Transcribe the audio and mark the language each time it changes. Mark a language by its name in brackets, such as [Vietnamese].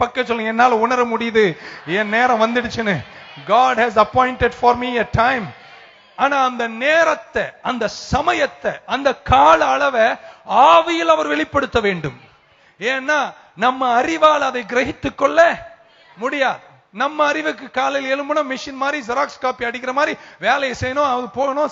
[Tamil] பக்க சொல்லுங்க, என்னால உணர முடியுது என் நேரம் வந்துடுச்சுன்னு. [English] God has appointed for me a time. [Tamil] ஆனா அந்த நேரத்தை, அந்த சமயத்தை, அந்த கால அளவை ஆவியில் அவர் வெளிப்படுத்த வேண்டும். ஏன்னா நம்ம அறிவால் அதை கிரகித்துக் கொள்ள முடியாது. நம்ம அறிவுக்கு காலையில் எழும்பணும், மிஷின் மாதிரி ஜெராக்ஸ் காப்பி அடிக்கிற மாதிரி வேலையை செய்யணும், அது போகணும்.